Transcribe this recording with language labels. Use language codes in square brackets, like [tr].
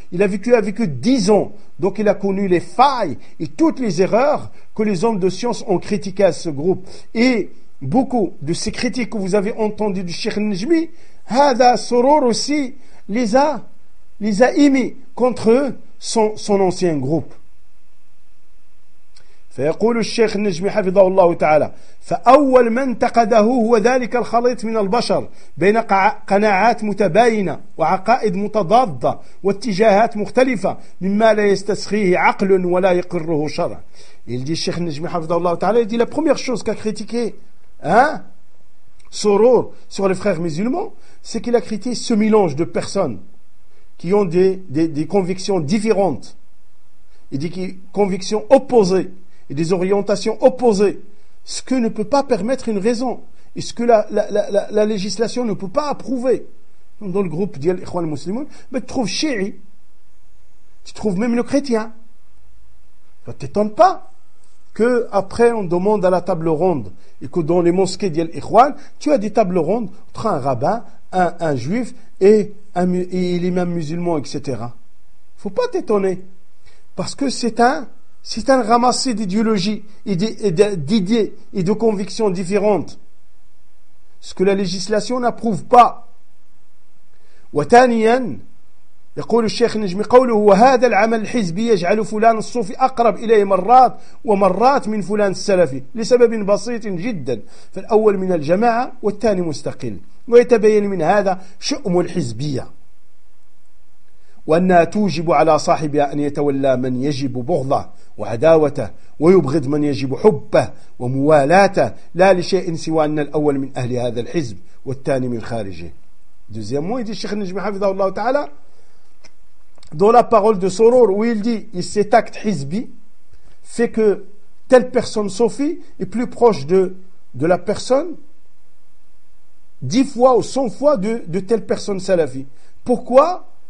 [fr] Il a vécu avec eux 10 ans, donc il a connu les failles et toutes les erreurs que les hommes de science ont critiquées à ce groupe. Et beaucoup de ces critiques que vous avez entendues du Cheikh Najmi, Hada Soror aussi les a émis contre eux son ancien groupe. [ar] فيقول الشيخ النجمي حفظه الله تعالى فأول ما انتقده هو ذلك الخليط من البشر بين قناعات متباينة وعقائد متضادة واتجاهات مختلفة مما لا يستسخيه عقل ولا يقره شرع. [fr] Il dit [ar] الشيخ النجمي حفظه الله تعالى, [fr] il dit la première chose qu'a critiqué Soror sur les frères musulmans, c'est qu'il a critiqué ce mélange de personnes qui ont des convictions différentes et des convictions opposées et des orientations opposées, ce que ne peut pas permettre une raison et ce que la législation ne peut pas approuver. Dans le groupe d'Yal Ikhwan Muslimoun, tu trouves chéri, tu trouves même le chrétien. Ne t'étonne pas que après on demande à la table ronde et que dans les mosquées d'Yel Ikhwan, tu as des tables rondes entre un rabbin, un juif et l'imam musulman, etc. Faut pas t'étonner. Parce que c'est un ramassé d'idéologies et d'idées et de convictions différentes. Ce que la législation n'approuve pas. [ar] وتانياً يقول الشيخ النجمي قوله وهذا العمل الحزبي يجعل فلان الصوفي أقرب إليه مرات ومرات من فلان السلفي لسبب بسيط جدا فالأول من الجماعة والثاني مستقل ويتبين من هذا شؤم الحزبية وأنها توجب على صاحبها أن يتولى من يجب بغضه وعداوته ويبغض من يجب حبه وموالاته لا لشيء سوى أن الأول من أهل هذا الحزب والثاني من خارجه. [fr] Deuxièmement, il dit Cheikh Najmi Hafidhahullah Ta'ala, dans la parole de Soror, où il dit, cet acte hizbi fait que telle personne Sofi est plus proche de la personne 10 fois ou 100 fois de telle personne Salafi. Pourquoi?